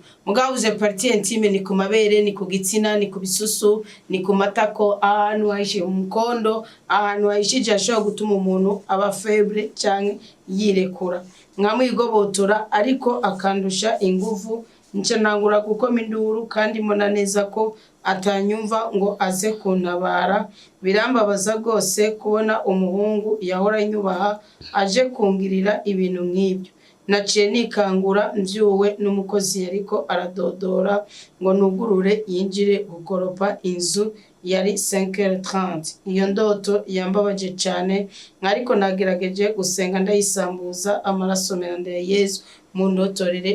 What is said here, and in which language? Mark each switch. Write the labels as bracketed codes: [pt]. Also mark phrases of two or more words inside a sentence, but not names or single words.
[rn] Mugabuze [fr] partie intime [rn] ni ku mabere, ni ku gitsina, ni ku bisusu, ni ku matako, ahantu hahishije umukondo, ahantu hahishije ashobora gutuma umuntu aba faible cyangwa yirekura, nkamwigobotora ariko akandusha ingufu, nce nangura gukoma induru, kandi mbona neza ko atanyumva ngo aze kuntabara. Birambabaza rwose kubona umuhungu yahora nyubaha aje kungirira ibintu nk'ibyo. Naciye nikangura mbyuwe n'umukozi yariko aradodora ngo nugurure yinjire gukoropa inzu, yari 5h30. Iyo ndoto yambabaje cyane, ariko nagerageje gusenga ndayisambuza amaraso mende ya Yesu mu ndotorere.